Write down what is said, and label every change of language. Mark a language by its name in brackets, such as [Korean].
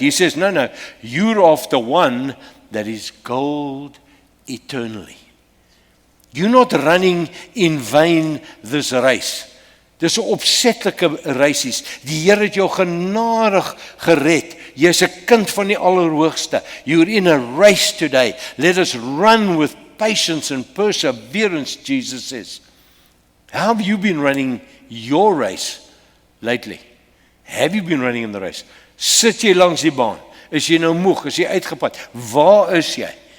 [English] He says, no, you're after one that is gold eternally. You're not running in vain this race. [Afrikaans] Dis 'n opsetlike reisies. Die Here het jou genadig gered. Jy's 'n kind van die Allerhoogste. [English] You're in a race today. Let us run with patience and perseverance, Jesus says. How have you been running your race lately? Have you been running in the race? [Afrikaans] Sit jy langs die baan? Is jy nou moeg? Is jy uitgeput? Waar is jy?